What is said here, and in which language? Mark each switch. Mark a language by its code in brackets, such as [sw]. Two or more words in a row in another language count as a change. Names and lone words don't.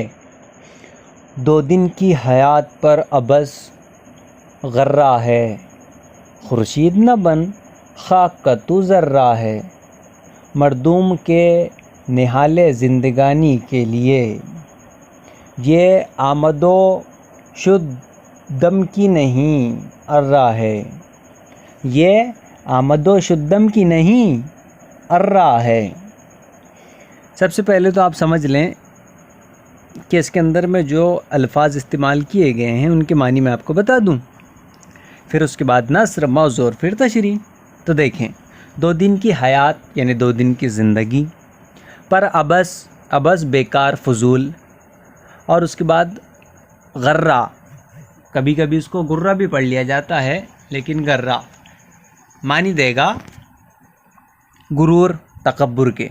[ur] 2 دن کی حیات پر عبث غرہ ہے، خورشید نہ بن خاک کا تو ذرہ ہے، مردوم کے نہال زندگانی کے لیے یہ آمد و شد دم کی نہیں ارہ ہے، یہ آمد و شد دم کی نہیں ارہ ہے۔ سب سے پہلے تو آپ سمجھ لیں کہ اس کے اندر میں جو الفاظ استعمال کیے گئے ہیں ان کے معنی میں آپ کو بتا دوں، پھر اس کے بعد نثر، موضوع اور پھر تشریح۔ تو دیکھیں 2 دن کی حیات یعنی 2 دن کی زندگی پر عبث بیکار فضول، اور اس کے بعد غرہ، کبھی کبھی اس کو گرہ بھی پڑھ لیا جاتا ہے لیکن غرہ معنی دے گا غرور، تکبر کے۔